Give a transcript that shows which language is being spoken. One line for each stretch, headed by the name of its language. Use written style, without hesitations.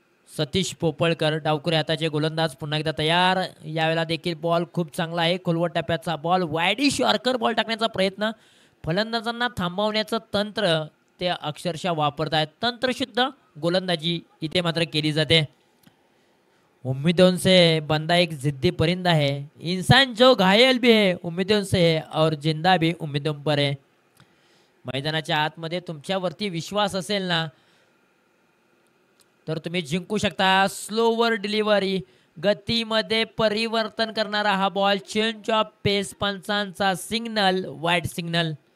Marathi: सतीश पोपळकर डावखुरे हाताचे गोलंदाज पुन्हा एकदा तयार. यावेळेला देखील बॉल खूप चांगला आहे, खोलवट टप्प्याचा बॉल, वाईडिश यॉर्कर बॉल टाकण्याचा प्रयत्न. फलंदाजांना थांबवण्याचं तंत्र ते अक्षरशः वापरतायत. तंत्रशुद्ध गोलंदाजी इथे मात्र केली जाते.
Hindi: उम्मीदों से बंदा एक जिद्दी परिंदा है, इंसान जो घायल भी है उम्मीदों से है और जिंदा भी उम्मीदों पर है.
Marathi: मैदानाच्या आतमध्ये तुमच्यावरती विश्वास असेल ना तर तुम्ही जिंकू शकता. स्लोवर डिलिव्हरी, गतीमध्ये परिवर्तन करणारा हा ball, change of Paes, पंचांचा signal, wide signal.